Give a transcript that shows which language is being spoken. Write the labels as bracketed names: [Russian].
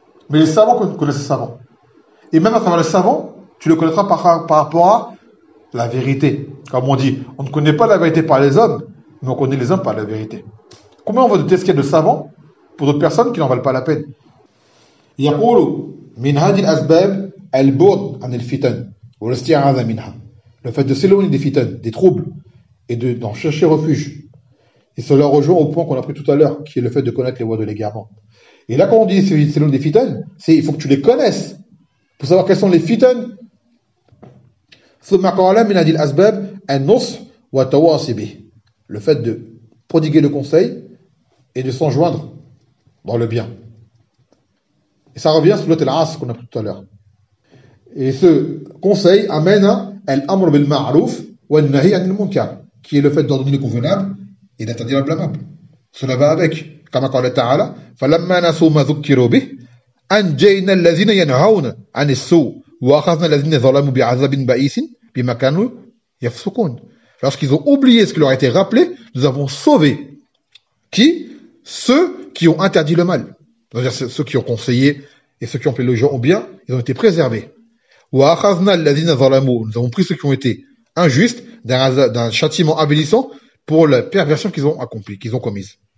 [French] Mais les savants connaissent le savant. Et même à travers le savant, tu le connaîtras par rapport à la vérité. Comme on dit, on ne connaît pas la vérité par les hommes, mais on connaît les hommes par la vérité. Combien on voit de tesquets de savants pour d'autres personnes qui n'en valent pas la peine? [Arabic] يقول من هذه الأسباب البعد عن الفتن والاستعاذة منها. [French] Le fait de s'éloigner des fitan, des troubles, et d'en chercher refuge. Et cela rejoint au point qu'on a pris tout à l'heure, qui est le fait de connaître les voies de l'égarement. Et là, quand on dit s'éloigner des fitan, c'est il faut que tu les connaisses pour savoir quels sont les fitan. [Arabic] ثم قال من هذه الأسباب النص والتواصي به. [French] Le fait de prodiguer le conseil et de s'en joindre dans le bien. Et ça revient sur l'autre l'as qu'on a pris tout à l'heure. Et ce conseil amène à l'amr bil ma'ruf wa nahi anil munkar, qui est le fait d'ordonner le convenable et d'interdire le blâmable. Cela va avec. Comme a dit Allah Ta'ala, [Arabic] فَلَمَّا نَسُوا مَا ذُكِّرُوا بِهِ أَنْجَيْنَا الَّذِينَ يَنْهَوْنَ عَنِ السُّوءِ وَأَخَذْنَا الَّذِينَ ظَلَمُوا بِعَذَابٍ بَئِيسٍ بِمَا كَانُوا يَفْسُقُونَ. [French] Lorsqu'ils ont oublié ce qui leur a été rappelé, nous avons sauvé qui? Ceux qui ont interdit le mal. C'est-à-dire ceux qui ont conseillé et ceux qui ont appelé les gens au bien, ils ont été préservés. [Arabic] وَأَخَذْنَا الَّذِينَ ظَلَمُوا. [French] Nous avons pris ceux qui ont été injustes d'un châtiment avilissant pour la perversion qu'ils ont accomplie, qu'ils ont commise.